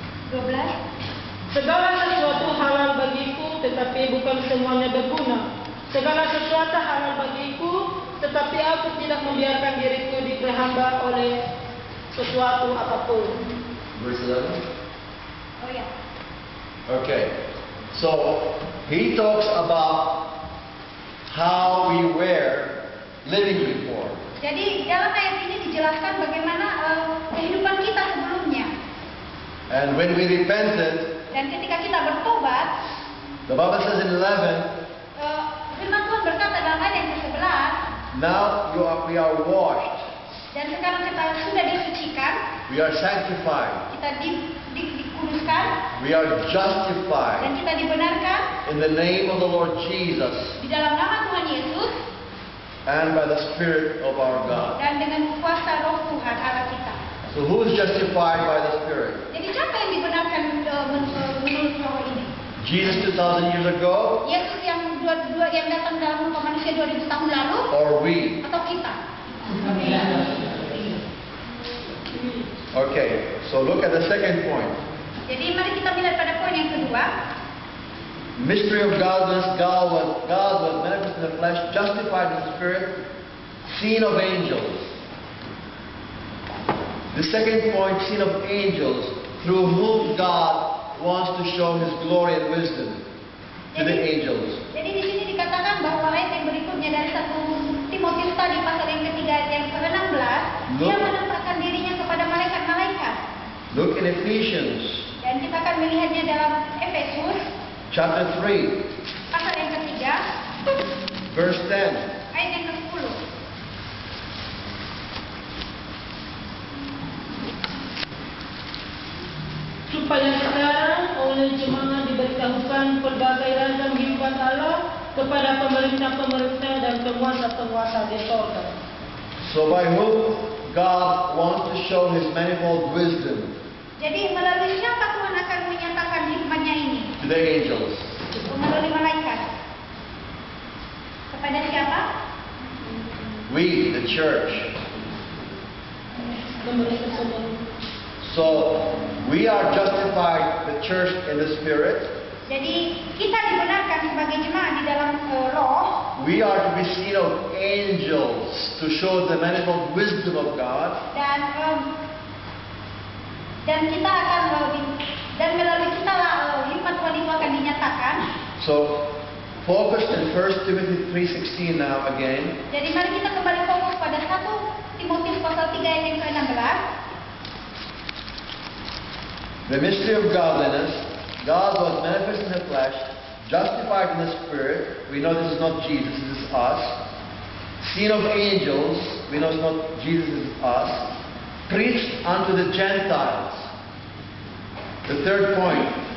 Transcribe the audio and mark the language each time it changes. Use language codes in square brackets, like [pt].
[en] 12. [id] Segala sesuatu halal bagiku, tetapi bukan semuanya berguna. Segala sesuatu halal bagiku, tetapi aku tidak membiarkan diriku diperhamba oleh sesuatu apapun. [en] Verse 11. [id] Oh ya. [en] Okay. So he talks about how we were living before. [id] Jadi dalam ayat ini dijelaskan bagaimana kehidupan kita sebelumnya. [en] And when we repented, [id] Dan ketika kita bertobat, [en] the Bible says in 11, [id] firman Tuhan berkata dalam ayat yang ke-11, [en] now we are washed, [id] dan sekarang kita sudah disucikan, [en] we are sanctified, [id] kita dikuduskan, [en] we are [id] dan [en] justified [id] kita dibenarkan [en] in the name of the Lord Jesus [id] di dalam nama Tuhan Yesus [en] and by the Spirit of our God. [id] dan dengan kuasa Roh Tuhan Allah kita. [en] So who is justified by the Spirit? [id] Jadi siapa yang dibenarkan menurut Roh ini? [en] Jesus 2,000 years ago, [id] Yesus yang datang dalam rupa manusia 2000 tahun lalu, [en] or we? [id] atau kita? [en] Okay, so look at the second point. [id] Jadi mari kita melihat pada poin yang kedua. [en] Mystery of godliness, God was manifest in the flesh, justified in the Spirit, seen of angels. The second point, seen of angels, through whom God wants to show His glory and wisdom to the angels. [id] Jadi di sini dikatakan bahwa ayat yang berikutnya dari 1 Timotius tadi pasal yang ketiga ayat yang ke-16, dia menampakkan dirinya kepada malaikat-malaikat. [en] Look in Ephesians [id] Dan kita akan melihatnya dalam Efesus [en] chapter 3, [id] pasal yang ketiga [en] verse 10. [id] ayat yang ke-10. Supaya sekarang oleh jemaat diberitahukan berbagai ragam hikmat Allah kepada pemerintah-pemerintah dan penguasa-penguasa di sorga. [en] So by whom God wants to show His manifold wisdom [id] Jadi melalui siapa Tuhan akan menyatakan hikmatnya ini? [en] to the angels? [id] Melalui malaikat. Kepada siapa? [en] We, the church. [id] Memberikan. [en] So we are justified, the church, in the Spirit. [id] Jadi kita dibenarkan sebagai jemaat di dalam roh. [en] We are to be seen of angels to show the manifold wisdom of God. [id] Dan kita akan dan melalui kita hikmat Tuhan itu akan dinyatakan. [en] So focus in 1 Timothy 3:16 now again. [id] Jadi mari kita kembali fokus pada 1 Timotius pasal 3 ayat yang ke-16. [en] The mystery of godliness. God was manifest in the flesh, justified in the Spirit. We know this is not Jesus, this is us. Seen of angels. We know it's not Jesus, this is us. Preached unto the Gentiles. The third point.